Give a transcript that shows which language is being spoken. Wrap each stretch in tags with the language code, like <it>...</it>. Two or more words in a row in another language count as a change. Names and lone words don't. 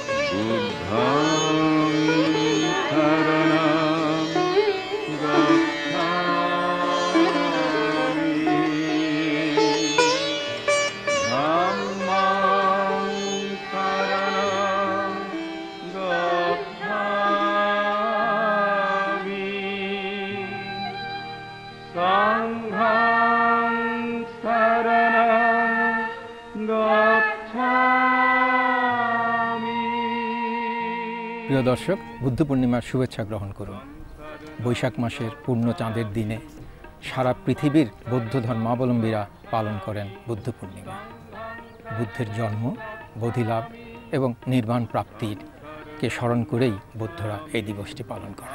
<sa>बुद्धं शरणं गच्छामि धम्मं शरणं गच्छामि संघं शरणं गच्छामि।</sa> <bn>প্রিয় দর্শক, বুদ্ধ পূর্ণিমার শুভেচ্ছা গ্রহণ করুন। বৈশাখ মাসের পূর্ণ চাঁদের দিনে সারা পৃথিবীর বৌদ্ধ ধর্মাবলম্বীরা পালন করেন বুদ্ধ পূর্ণিমা। বুদ্ধের জন্ম, বোধিলাভ এবং নির্বাণ প্রাপ্তিকে স্মরণ করেই বৌদ্ধরা এই দিবসটি পালন করেন।</bn>